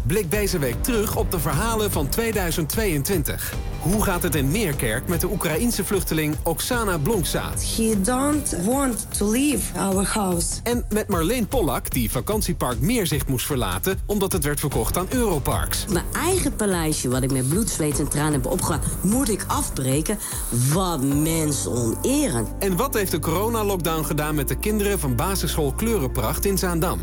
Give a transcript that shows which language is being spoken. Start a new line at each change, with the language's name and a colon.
Dutch: Blik deze week terug op de verhalen van 2022. Hoe gaat het in Meerkerk met de Oekraïense vluchteling Oksana Blonksaat?
English: He don't want to leave our house.
Dutch: En met Marleen Pollack, die vakantiepark Meerzicht moest verlaten omdat het werd verkocht aan Europarks. Mijn eigen paleisje, wat ik met bloed, zweet en tranen heb opgehaald, moet ik afbreken. Wat mensonerend. En wat heeft de coronalockdown gedaan met de kinderen van basisschool Kleurenpracht in Zaandam?